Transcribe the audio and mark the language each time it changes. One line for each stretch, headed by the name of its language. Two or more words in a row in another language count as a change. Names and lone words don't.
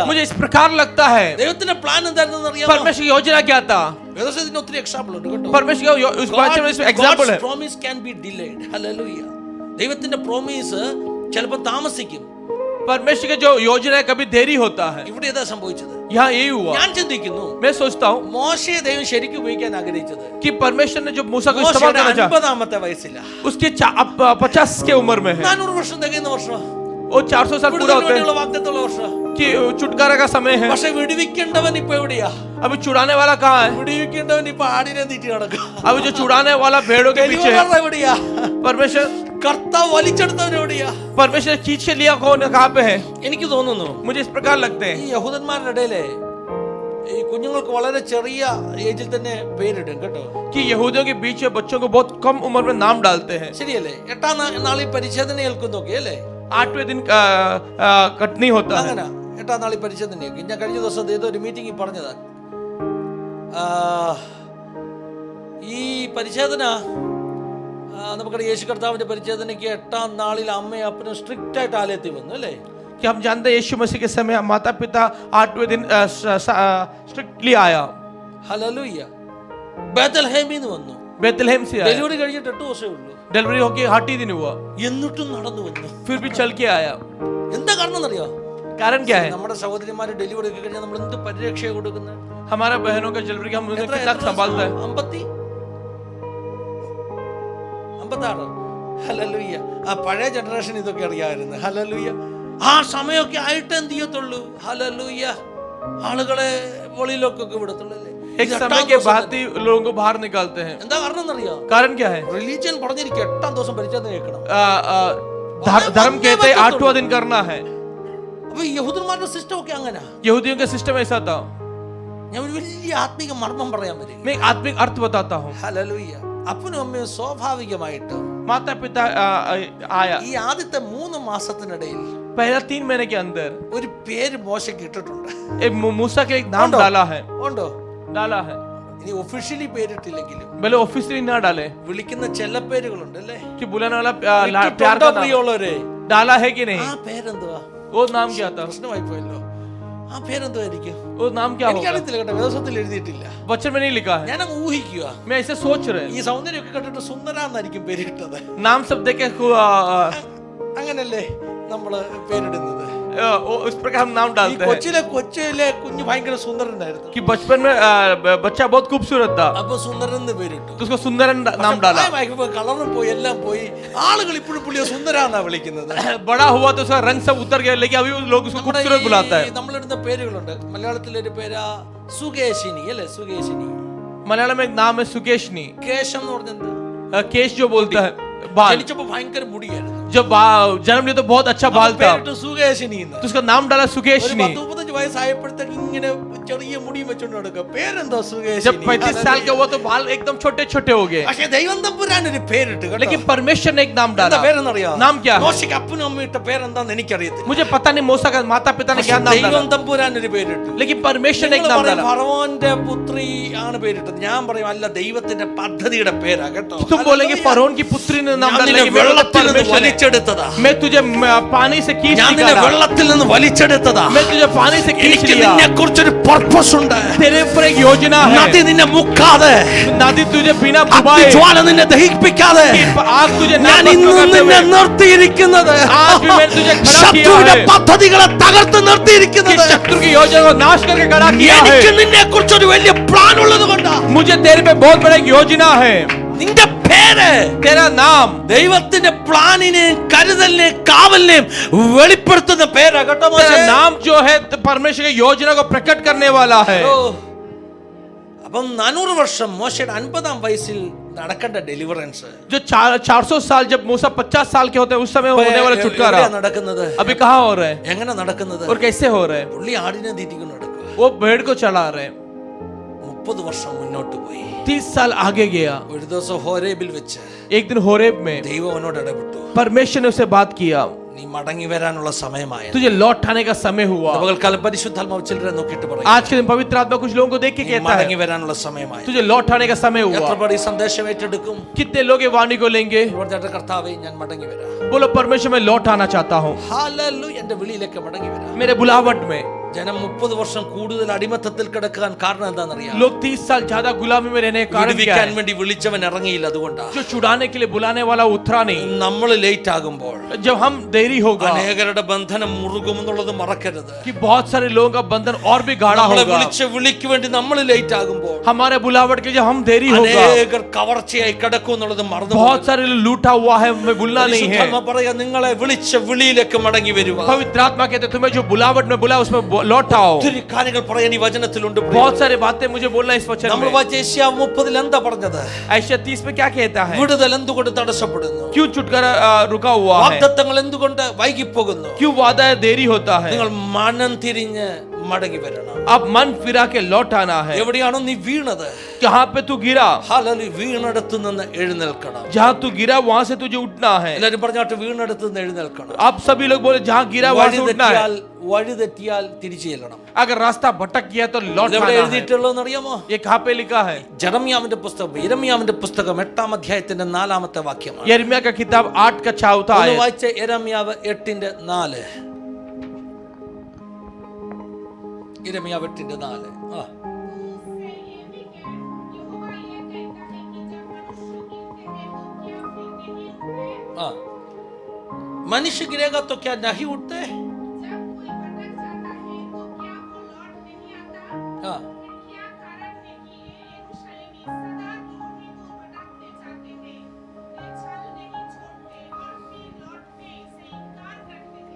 Hindi: मुझे इस प्रकार लगता है
Malayalam: ദൈവത്തിന്റെ പ്ലാൻ എന്താണെന്ന് അറിയാമോ?
Hindi: परमेश्वर की योजना क्या था.
Malayalam: വേദപുസ്തകത്തിന് ഒത്തിരി എക്സാമ്പിൾ ഉണ്ട് കേട്ടോ.
Hindi: परमेश्वर का उस बात में एग्जांपल
English: God's
Hindi: है.
English: promise can be delayed.
Malayalam: Hallelujah. ദൈവത്തിന്റെ പ്രോമിസ് ചിലപ്പോൾ താമസിക്കും.
Hindi: परमेश्वर की जो योजना है कभी देरी होता है.
Malayalam: ഇവിടെ ഏതാ സംഭവിച്ചത്?
Hindi: यहाँ यही हुआ.
Malayalam: ഞാൻ ചിന്തിക്കുന്നു,
Hindi: मैं सोचता हूँ
Malayalam: മോശയെ ദൈവം ശരിക്കും ഉപയോഗിക്കാൻ ആഗ്രഹിച്ചത്
Hindi: कि परमेश्वर ने जो मूसा को इस्तेमाल
Malayalam: മോശയുടെ
Hindi: करना चाहा,
Malayalam: 50-ാമത്തെ വയസ്സിലാ.
Hindi: उसके 50 के उम्र में है.
Malayalam: 400 വർഷം തികയുന്ന വർഷം,
Hindi: वो 400 साल पूरा होते हैं
Malayalam: വാഗ്ദത്തമുള്ള വർഷം.
Hindi: कि छुटकारा का समय है.
Malayalam: പക്ഷെ വിടുവിക്കേണ്ടവൻ ഇപ്പൊ എവിടെയാ?
Hindi: अभी छुड़ाने वाला कहाँ है?
Malayalam: വിടുവിക്കേണ്ടവൻ ഇപ്പൊ ആടിനെ തീറ്റി നടക്കുക.
Hindi: अभी जो छुड़ाने वाला भेड़ों के पीछे है.
Malayalam: ഡെലിവറർ എവിടെയാ?
Hindi: परमेश्वर
Malayalam: കർത്താവ് വലിച്ചെടുത്തവൻ എവിടെയാ?
Hindi: परमेश्वर खींच के लिया कौन कहाँ पे है?
Malayalam: എനിക്ക് തോന്നുന്നു
Hindi: मुझे इस प्रकार लगते
Malayalam: ഈ
Hindi: हैं
Malayalam: യഹൂദന്മാരുടെ ഇടയിലെ ഈ കുഞ്ഞുങ്ങൾക്ക് വളരെ ചെറിയ ഏജിൽ തന്നെ പേരിടും കേട്ടോ.
Hindi: कि यहूदियों के बीच में बच्चों को बहुत कम उम्र में नाम डालते हैं.
Malayalam: ശരിയല്ലേ? 8ാം നാളിൽ പരിച്ഛേദന ഏൽക്കുന്നൊക്കെ അല്ലേ?
Hindi: 8वें दिन कटनी होता है.
Malayalam: അങ്ങനെ 8ാം നാളിൽ പരിച്ഛേദന ഏൽക്കും. ഞാൻ കഴിഞ്ഞ ദിവസം ഏതോ ഒരു മീറ്റിംഗിൽ പറഞ്ഞതാ. ഈ പരിച്ഛേദന നമുക്കറിയാം, യേശു കർത്താവിന്റെ പരിച്ഛേദനയ്ക്ക് 8ാം നാളിൽ അമ്മയും അപ്പനും സ്ട്രിക്റ്റ് ആയിട്ട് ആലയത്തിൽ വന്നു അല്ലേ?
Hindi: कि हम जानते हैं यीशु मसीह के समय माता पिता 8वें दिन स्ट्रिक्टली आया.
Malayalam: ഹല്ലേലൂയ. ബേത്ലഹേമിൽ നിന്ന് വന്നു.
Hindi: बेथलेहम से आया.
Malayalam: ഡെലിവറി കഴിഞ്ഞിട്ട് 8 ദിവസമേ ഉള്ളൂ.
Hindi: डिलीवरी होके 8 ही दिन हुआ,
Malayalam: എന്നിട്ടും നടന്നു വന്നു.
Hindi: फिर भी चल के आया.
Malayalam: എന്താ കാരണം എന്നറിയോ?
Hindi: कारण क्या है?
Malayalam: നമ്മുടെ സഹോദരിമാര് ഡെലിവറി ഒക്കെ കഴിഞ്ഞാൽ നമ്മൾ എന്ത് പരിരക്ഷ കൊടുക്കുന്നത്?
Hindi: हमारा बहनों का डिलीवरी हम उन्हें कितना संभालता है.
Malayalam: 56. ഹല്ലേലൂയ. ആ പഴയ ജനറേഷൻ ഇതൊക്കെ അറിയാമായിരുന്നു. ഹല്ലേലൂയ. ആ സമയമൊക്കെ ആയിട്ട് എന്ത് ചെയ്യത്തുള്ളൂ? ഹല്ലേലൂയ. ആളുകളെ വെളിയിലൊക്കെ വിടത്തുള്ളൂ അല്ലേ?
Hindi: एक समय के बाद ही लोगों को बाहर निकालते हैं.
Malayalam: എന്താ കാരണം എന്നറിയോ?
Hindi: कारण क्या है?
Malayalam: റിലീജിയൻ പറഞ്ഞിരിക്കും 8ാം ദിവസം പരിച്ഛേദന കേൾക്കണം.
Hindi: धर्म कहते हैं 8वां दिन करना है.
Malayalam: അപ്പൊ യഹൂദന്മാരുടെ സിസ്റ്റം ഒക്കെ അങ്ങനെ.
Hindi: यहूदियों का सिस्टम ऐसा था.
Malayalam: ഞാൻ ഒരു വലിയ ആത്മീക മർമ്മം പറയാൻ വരും.
Hindi: मैं एक आत्मिक अर्थ बताता हूँ.
Malayalam: ഹല്ലേലൂയ. അപ്പനും അമ്മയും സ്വാഭാവികമായിട്ട്
Hindi: माता पिता आया
Malayalam: ഈ ആദ്യത്തെ 3 മാസത്തിനിടയിൽ
Hindi: पहला 3 महीने के अंदर
Malayalam: ഒരു പേര് മോശയ്ക്ക് ഇട്ടിട്ടുണ്ട്.
Hindi: मूसा के एक नाम डाला है. डाला है.
Malayalam: ഇനി ഒഫീഷ്യലി പേരിട്ടില്ലെങ്കിലും
Hindi: भले ऑफिशियली ना डाले,
Malayalam: വിളിക്കുന്ന ചെല്ല പേരുകളുണ്ട് അല്ലേ?
Hindi: कि बुलाने वाला प्यार का नाम
Malayalam: പ്രിയമുള്ളവരെ,
Hindi: डाला है कि नहीं?
Malayalam: ആ പേരെന്തുവാ?
Hindi: वो नाम क्या था?
Malayalam: പ്രശ്നമായി പോയല്ലോ. ആ പേരെന്തുവായിരിക്കും?
Hindi: वो नाम क्या होगा?
Malayalam: എനിക്കറിയത്തില്ല കേട്ടോ, വേദപുസ്തകത്തിൽ എഴുതിയിട്ടില്ല.
Hindi: वचन में नहीं लिखा है.
Malayalam: ഞാൻ അങ്ങ് ഊഹിക്കുക.
Hindi: मैं ऐसे सोच रहे
Malayalam: ഈ സൗന്ദര്യമൊക്കെ കണ്ടിട്ട് സുന്ദരാന്നായിരിക്കും പേരിട്ടത്.
Hindi: नाम सब देखे
Malayalam: അങ്ങനല്ലേ നമ്മള് പേരിടുന്നത്?
Hindi: उस प्रकार हम नाम
Malayalam: ഈ
Hindi: डालते हैं
Malayalam: കൊച്ചിലെ കുഞ്ഞ് ഭയങ്കര സുന്ദരനായിരുന്നു.
Hindi: कि बचपन में बच्चा बहुत खूबसूरत था,
Malayalam: അപ്പൊ സുന്ദരൻ എന്ന് പേരിട്ടു.
Hindi: तो उसको सुंदरन नाम डाला.
Malayalam: കളറും പോയി, എല്ലാം പോയി. ആളുകൾ ഇപ്പോഴും പുള്ളിയെ സുന്ദരാന്നാ വിളിക്കുന്നത്.
Hindi: बड़ा हुआ तो उसका रंग सब उतर गया, लेकिन अभी लोग उसको खूबसूरत बुलाता है.
Malayalam: നമ്മളിടുന്ന പേരുകളുണ്ട്. മലയാളത്തിലൊരു പേരാ സുകേശിനി അല്ലേ? സുകേശിനി.
Hindi: मलयालम में एक नाम है सुकेशनी.
Malayalam: കേശം എന്ന് പറഞ്ഞെന്താ?
Hindi: केश जो बोलता है बाल.
Malayalam: ജനിച്ചപ്പോ ഭയങ്കര മുടിയായിരുന്നു.
Hindi: जब जन्म लिया तो बहुत अच्छा बाल था,
Malayalam: പേരിട്ടു സുകേശിനി എന്ന്.
Hindi: तो उसका नाम डाला
Malayalam: ഒരു
Hindi: सुकेशनी.
Malayalam: 35 വയസ്സായപ്പോഴത്തേക്ക് ഇങ്ങനെ ചെറിയ മുടി വെച്ചോണ്ട് നടക്കുക. പേരെന്തോ
Hindi: जब
Malayalam: സുകേശിനി.
Hindi: 35 साल का हुआ तो बाल एकदम छोटे छोटे हो गए,
Malayalam: പക്ഷേ ദൈവം തമ്പുരാൻ ഒരു പേരിട്ട് കേട്ടോ.
Hindi: लेकिन परमेश्वर ने एक नाम
Malayalam: എന്താ
Hindi: डाला.
Malayalam: പേരെന്നറിയോ?
Hindi: नाम क्या है?
Malayalam: മോശയ്ക്ക് അപ്പനും അമ്മയും ഇട്ട പേരെന്താന്ന് എനിക്കറിയത്തില്ല.
Hindi: मुझे पता नहीं मूसा का माता पिता ने क्या नाम
Malayalam: ദൈവം
Hindi: डाला,
Malayalam: തമ്പുരാൻ ഒരു പേരിട്ടു.
Hindi: लेकिन परमेश्वर ने एक नाम डाला.
Malayalam: ഫറവോന്റെ പുത്രി ആണ് പേരിട്ടത്. ഞാൻ പറയും അല്ല, ദൈവത്തിന്റെ പദ്ധതിയുടെ പേരാ കേട്ടോ.
Hindi: तुम बोलेंगे फरोन की पुत्री ने नाम
Malayalam: ഞാൻ
Hindi: डाला,
Malayalam: നിന്നെ
Hindi: लेकिन मेरा
Malayalam: വെള്ളത്തിൽ നിന്ന്
Hindi: परमेश्वर ने.
Malayalam: വലിച്ചെടുത്തതാ.
Hindi: मैं तुझे पानी से खींच
Malayalam: ഞാൻ നിന്നെ
Hindi: निकाला,
Malayalam: വെള്ളത്തിൽ നിന്ന് വലിച്ചെടുത്തതാ.
Hindi: मैं तुझे पानी से खींच
Malayalam: എനിക്ക്
Hindi: लिया.
Malayalam: നിന്നെ കുറിച്ചൊരു പർപ്പസ് ഉണ്ട്.
Hindi: तेरे ऊपर एक योजना है.
Malayalam: നദി നിന്നെ മുക്കാതെ,
Hindi: नदी तुझे बिना डुबाए,
Malayalam: ജ്വാല നിന്നെ ദഹിപ്പിക്കാതെ
Hindi: आग तुझे ना
Malayalam: ഞാൻ
Hindi: भस्म
Malayalam: ഇന്ന്
Hindi: करते
Malayalam: നിന്നെ
Hindi: हुए,
Malayalam: നിർത്തിയിരിക്കുന്നത്.
Hindi: आज भी मैंने तुझे खड़ा किया
Malayalam: ശത്രുവിന്റെ
Hindi: है.
Malayalam: പദ്ധതികളെ തകർത്ത്
Hindi: कि
Malayalam: നിർത്തിയിരിക്കുന്നത്.
Hindi: शत्रु की योजना को नाश करके खड़ा किया
Malayalam: എനിക്ക്
Hindi: है.
Malayalam: നിന്നെ കുറിച്ചൊരു വലിയ പ്ലാൻ ഉള്ളത് കൊണ്ടാ.
Hindi: मुझे तेरे पे बहुत बड़ा एक योजना है.
Malayalam: നിന്റെ പേര്
Hindi: तेरा नाम
Malayalam: ദൈവത്തിന്റെ പ്ലാനിനെയും കരുതലിനെയും കാവലിനെയും വെളിപ്പെടുത്തുന്ന പേരാ കേട്ടോ മോശേ.
Hindi: तेरा नाम जो है परमेश्वर की योजना को प्रकट करने वाला है. ഓ.
Malayalam: അപ്പം 400 വർഷം മോശയുടെ 50-ാം വയസ്സിൽ നടക്കേണ്ട ഡെലിവറൻസ്
Hindi: जो 400 साल जब मूसा 50 साल के होते हैं उस समय होने वाला छुटकारा
Malayalam: നടക്കുന്നത്.
Hindi: अभी कहाँ हो रहा है
Malayalam: എങ്ങനെ നടക്കുന്നത്?
Hindi: और कैसे हो रहा है?
Malayalam: പുള്ളി ആടിനെ തീറ്റിക്കൊണ്ട് നടക്കുക.
Hindi: वो भेड़ को चला रहे हैं.
Malayalam: 30 വർഷം മുന്നോട്ട് പോയി.
Hindi: 30 साल आगे गया.
Malayalam: ഒരു ദിവസം ഹോരേബിൽ വെച്ച്
Hindi: एक दिन होरेब में
Malayalam: ദൈവം അവനോട് ഇടപെട്ടു.
Hindi: परमेश्वर ने उससे बात किया,
Malayalam: നീ മടങ്ങി വരാനുള്ള സമയമായ.
Hindi: तुझे लौट आने का समय हुआ.
Malayalam: പകൽക്കാലം പരിശുദ്ധാത്മാവ് ചിലരെ നോക്കിയിട്ട് പറയും,
Hindi: आज के दिन पवित्र आत्मा कुछ लोगों को देख के
Malayalam: നീ
Hindi: कहता
Malayalam: മടങ്ങി
Hindi: है,
Malayalam: വരാനുള്ള സമയമായ.
Hindi: तुझे लौट आने का समय
Malayalam: എത്ര
Hindi: हुआ.
Malayalam: പേർ ഈ സന്ദേശം ഏറ്റെടുക്കും?
Hindi: कितने लोग ये वाणी को लेंगे?
Malayalam: ഇവിടുത്തെ കർത്താവേ, ഞാൻ മടങ്ങി വരാം.
Hindi: बोलो परमेश्वर मैं लौट आना चाहता हूँ,
Malayalam: ഹല്ലേലൂയ. എന്റെ വിളിയിലേക്ക് മടങ്ങി വരാം.
Hindi: मेरे बुलावट में.
Malayalam: ജനം 30 വർഷം കൂടുതൽ അടിമത്തത്തിൽ കിടക്കാൻ കാരണം എന്താണെന്നറിയാം?
Hindi: लोग 30 साल ज्यादा गुलामी में रहने का कारण क्या
Malayalam: വിടുവിക്കാൻ
Hindi: है?
Malayalam: വേണ്ടി വിളിച്ചവൻ ഇറങ്ങിയില്ല. അതുകൊണ്ടാണ്
Hindi: जो छुड़ाने के लिए बुलाने वाला उतरा नहीं.
Malayalam: നമ്മൾ ലേറ്റ് ആകുമ്പോൾ
Hindi: जब हम देरी होगा,
Malayalam: അനേകരുടെ ബന്ധനം മുറുകുമെന്നുള്ളത് മറക്കരുത്.
Hindi: कि बहुत सारे लोगों का बंधन और भी गाढ़ा
Malayalam: നമ്മളെ
Hindi: होगा.
Malayalam: വിളിച്ച വിളിക്ക് വേണ്ടി നമ്മൾ ലേറ്റ് ആകുമ്പോൾ
Hindi: हमारे बुलावट के लिए हम देरी होगा,
Malayalam: അനേകർ കവർച്ചയായി കിടക്കും എന്നുള്ളത് മറന്നു
Hindi: बहुत सारे लोग लूटा हुआ है, हमें भूलना नहीं है.
Malayalam: പറയാ, നിങ്ങളെ വിളിച്ച വിളിയിലേക്ക് മടങ്ങി വരുക.
Hindi: पवित्र आत्मा कहते हैं, तुम्हें जो बुलावट में बुला उसमें लौट आओ.
Malayalam: ഒത്തിരി കാര്യങ്ങൾ പറയാൻ ഈ വചനത്തിലുണ്ട്.
Hindi: बहुत सारी बातें मुझे बोलना इस वचन
Malayalam: നമ്മൾ
Hindi: में.
Malayalam: വായിച്ച യെശയ്യാവ് 30 എന്താ പറഞ്ഞത്?
Hindi: यशायाह 30 में क्या कहता है?
Malayalam: വിടുതൽ എന്തുകൊണ്ട് തടസ്സപ്പെടുന്നു?
Hindi: क्यों छुटकारा रुका हुआ है?
Malayalam: വാഗ്ദത്തങ്ങൾ എന്തുകൊണ്ട് വൈകിപ്പോകുന്നു?
Hindi: क्यों वादा देरी होता है?
Malayalam: നിങ്ങൾ മനം തിരിഞ്ഞ് മടങ്ങി വരണം.
Hindi: अब मन फिरा के लौट आना है.
Malayalam: എവിടെയാണോ നീ വീണത്,
Hindi: जहाँ पे तू गिरा,
Malayalam: ഹല്ലേലൂയ, വീണടത്ത് നിന്ന് എഴുന്നേൽക്കണം.
Hindi: जहाँ तू गिरा वहां से तुझे उठना है.
Malayalam: എല്ലാരും പറഞ്ഞാട്ട് വീണടത്ത് നിന്ന് എഴുന്നേൽക്കണം.
Hindi: अब सभी लोग बोले जहाँ गिरा वहां से उठना है.
Malayalam: വഴി തെറ്റിയാൽ തിരിച്ചു ചെല്ലണം.
Hindi: अगर रास्ता भटक गया तो लौट
Malayalam: ഇതെവിടെ
Hindi: आना है.
Malayalam: എഴുതിയിട്ടുള്ളതെന്ന് അറിയാമോ?
Hindi: ये कहाँ पे लिखा है?
Malayalam: ജെറമ്യാവിന്റെ പുസ്തകം, യിരെമ്യാവിന്റെ പുസ്തകം 8-ാം അധ്യായത്തിന്റെ 4-ാമത്തെ വാക്യമാണ്.
Hindi: यिर्मयाह का किताब 8 का 4
Malayalam: ഒന്ന്
Hindi: आयत.
Malayalam: വായിച്ച യിരെമ്യാവ് 8:4. യിരെമ്യാവ് 8:4. ആ,
Hindi: उससे ये भी कह, यहोवा ये कहता है कि जब मनुष्य गिरते हैं तो क्या फिर नहीं उठते? ആ. മനുഷ്യ गिरेगा तो क्या नहीं उठते? जब कोई भटक जाता है तो क्या वो लौट नहीं आता? ആ. क्या कारण है कि ये यरूशलेमी सदा दूर ही दूर भटकते जाते हैं? वे छल नहीं छोड़ते और फिर लौटने से इनकार करते हैं।